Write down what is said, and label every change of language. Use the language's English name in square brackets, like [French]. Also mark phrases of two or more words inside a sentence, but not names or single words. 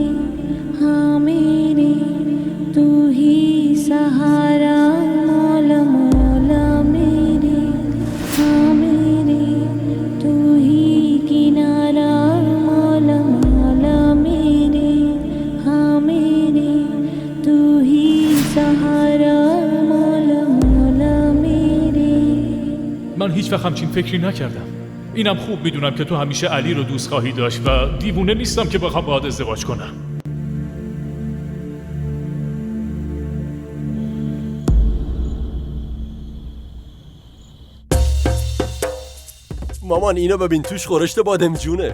[Hindi] हाँ मेरे तू ही सहारा मौला मौला मेरे हाँ मेरे तू ही किनारा मौला मौला मेरे हाँ मेरे तू ही सहारा मौला मौला मेरे. [Persian] من هیچ وقت همچین فکری نکردم. اینم خوب میدونم که تو همیشه علی رو دوست خواهی داشت و دیوونه نیستم که بخوام باهات ازدواج کنم. مامان اینو ببین توش خورشت بادمجونه.